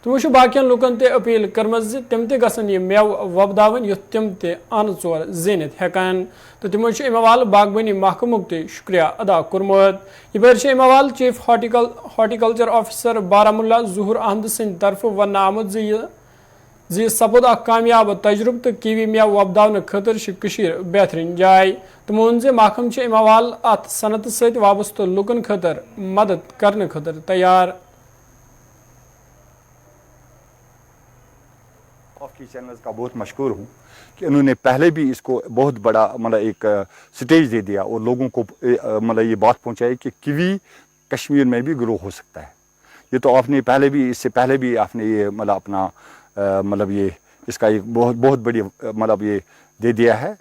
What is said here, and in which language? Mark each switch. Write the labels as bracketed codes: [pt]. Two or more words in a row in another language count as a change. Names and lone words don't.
[ks] تمو باقین لوکن تہ اپیل کرمز تم تہ گژھن یہ میو وۄپداوٕنۍ یُتھ تم تہ ان ژور زینِتھ ہیکان تو تمو امہ حوالہ باغبانی محکمُک تہ شکریہ ادا کورمت یہ پٲٹھۍ امہ حوالہ [en] Chief Horticulture Officer [ks] بارہمولہ ظہور احمد سٕنٛدِ طرفہٕ وننہٕ آمُت زِ سپود اکھ کامیاب تجربہ تو کیوی میو وۄپداونہٕ خٲطرٕ چھِ کٔشیٖر بہترین جاے تمو ووٚن زِ محکمہ چھِ امہ حوالہ اتھ صنعتہٕ سۭتۍ وابستہٕ لُکن خٲطرٕ مدد کرنہٕ خٲطرٕ تیار. [ur] آپ کی چینلز کا بہت مشکور ہوں کہ انہوں نے پہلے بھی اس کو بہت بڑا مطلب ایک سٹیج دے دیا اور لوگوں کو مطلب یہ بات پہنچائی کہ کیوی کشمیر میں بھی گرو ہو سکتا ہے. یہ تو آپ نے پہلے بھی اس سے پہلے بھی آپ نے یہ مطلب اپنا مطلب یہ اس کا ایک بہت بڑی مطلب یہ دے دیا ہے.